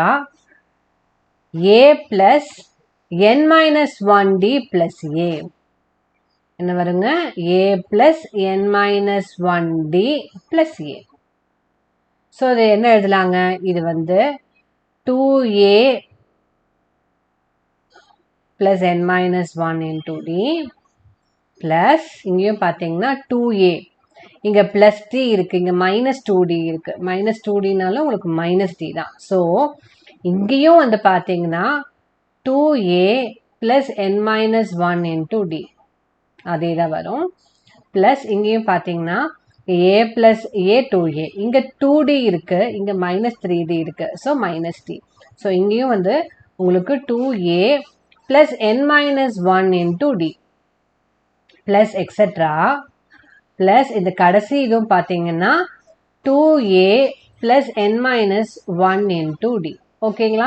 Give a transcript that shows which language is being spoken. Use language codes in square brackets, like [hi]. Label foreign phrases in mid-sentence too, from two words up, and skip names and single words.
[en] a plus n minus 1d plus a. [ta] என்ன வருங்க? [en] a plus n minus 1d plus a. [ta] ஸோ இது என்ன எழுதலாங்க? இது வந்து [en] 2a plus n minus 1 into d plus [ta] இங்கேயும் பார்த்தீங்கன்னா 2a, இங்கே [en] plus d [ta] இருக்குது, இங்கே [en] minus 2d [ta] இருக்குது. [en] minus 2dனாலும் [ta] உங்களுக்கு [en] minus d [ta] தான். ஸோ இங்கேயும் வந்து பார்த்தீங்கன்னா [en] 2a plus n minus 1 into d [ta] அதே தான் வரும். ப்ளஸ் இங்கேயும் பார்த்தீங்கன்னா [en] a plus a 2a, [ta] இங்கே 2d இருக்குது, இங்கே [en] minus 3d [ta] இருக்குது. ஸோ [en] minus d. [ta] ஸோ இங்கேயும் வந்து உங்களுக்கு [en] 2a plus n minus 1 into d plus etc. [ta] plus இந்த கடைசி இதுவும் பார்த்தீங்கன்னா [en] 2a plus n minus 1 into d. [ta] ஓகேங்களா?